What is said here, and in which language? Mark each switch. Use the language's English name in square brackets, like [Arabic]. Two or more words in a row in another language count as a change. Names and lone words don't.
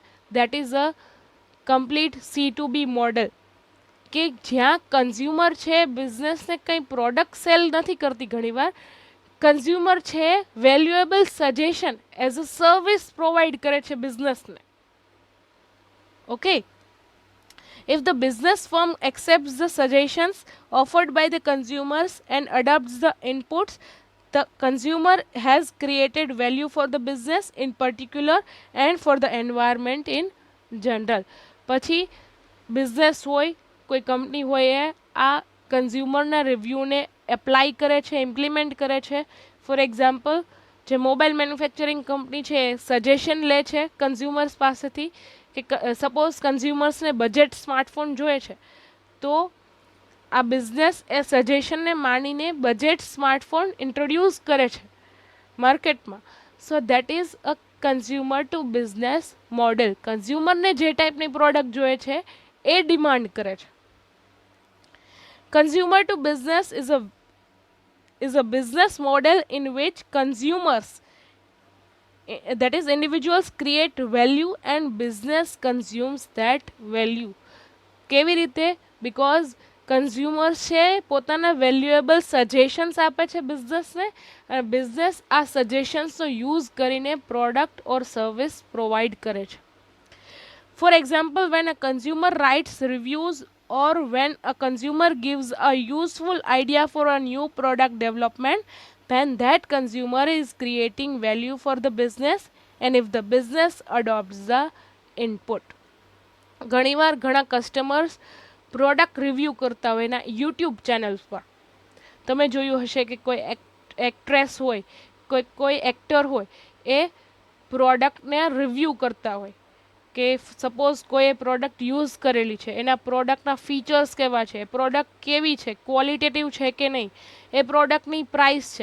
[English] that is a complete C2B model [Gujarati] કે જ્યાં કન્ઝ્યુમર છે બિઝનેસને કંઈ [English] product sell [Gujarati] નથી કરતી, ઘણીવાર કન્ઝ્યુમર છે [English] valuable suggestion as a service provide [Gujarati] કરે છે બિઝનેસને. ઓકે, [English] If the business firm accepts the suggestions offered by the consumers and adopts the inputs, the consumer has created value for the business in particular and for the environment in general. [Gujarati] પછી બિઝનેસ હોય, કોઈ કંપની હોય, એ આ કન્ઝ્યુમરના રિવ્યૂને એપ્લાય કરે છે, ઇમ્પ્લિમેન્ટ કરે છે. [English] for example, [Gujarati] જે [English] mobile manufacturing company [Gujarati] છે એ સજેશન લે છે કન્ઝ્યુમર્સ પાસેથી કે સપોઝ કન્ઝ્યુમર્સને [English] budget smartphone [Gujarati] જોઈએ છે, તો આ બિઝનેસ એ સજેશનને માનીને [English] budget smartphone introduce [Gujarati] કરે છે માર્કેટમાં. [English] So that is a consumer to business model. [Gujarati] કન્ઝ્યુમરને જે ટાઈપની પ્રોડક્ટ જોઈએ છે એ ડિમાન્ડ કરે છે. [English] consumer to business is a business model in which consumers, that is individuals, create value and business consumes that value. [Gujarati] કેવી રીતે? બિકોઝ કન્ઝ્યુમર છે પોતાના [English] valuable suggestions [Gujarati] આપે છે બિઝનેસને, અને બિઝનેસ આ સજેશન્સનો યુઝ કરીને [English] product or service provide [Gujarati] કરે છે. [English] For example, when a consumer writes reviews or when a consumer gives a useful idea for a new product development, then that consumer is creating value for the business and if the business adopts the input. [Gujarati] ઘણીવાર ઘણા કસ્ટમર્સ [English] product review [Gujarati] કરતા હોય એના [English] YouTube channels [Gujarati] પર. તમે જોયું હશે કે કોઈ એક્ટ્રેસ હોય, કોઈ એક્ટર હોય, એ પ્રોડક્ટને રિવ્યૂ કરતા હોય કે સપોઝ કોઈ [English] product use [Gujarati] કરેલી છે, એના પ્રોડક્ટના ફીચર્સ કેવા છે, પ્રોડક્ટ કેવી છે, ક્વોલિટેટિવ છે કે નહીં, એ પ્રોડક્ટની પ્રાઇસ છે.